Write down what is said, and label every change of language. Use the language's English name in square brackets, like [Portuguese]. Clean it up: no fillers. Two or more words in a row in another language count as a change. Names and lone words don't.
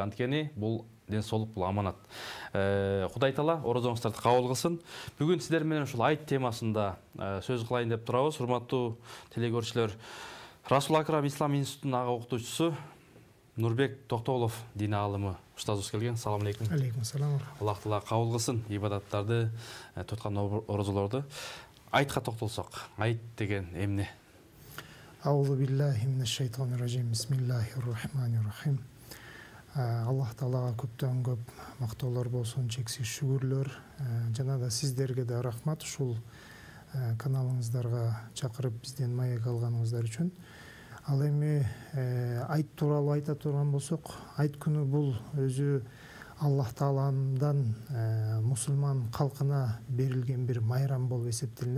[Kyrgyz] Анткени бул ден соолук, бул аманат. Кудай Таала орозоңуздарды кабыл кылсын. Бүгүн сиздер менен ушул айт темасында сөз кылайын деп турабыз. Урматтуу теле көрүүчүлөр, Расул Акрам Ислам институтунун ага окутуучусу Нурбек Токтоболов дин аалымы устазыбыз келген. [Arabic] سلام عليكم. عليكم سلام. [Kyrgyz] Аллах Таала кабыл кылсын ибадаттарды, туткан орозолорду. Айтка токтолсок, айт деген эмне? [Arabic] أعوذ بالله من الشيطان الرجيم. بسم الله الرحمن الرحيم. [Kyrgyz] Аллах Таалага көптөн көп мактоолор болсун, чексиз шүгүрлөр. Жана да сиздерге да рахмат ушул каналыңыздарга чакырып бизден маек алганыңыздар үчүн. Ал эми айт тууралуу айта турган болсок, айт күнү бул өзү Аллах Тааландан мусулман калкына берилген бир майрам болуп эсептелинет.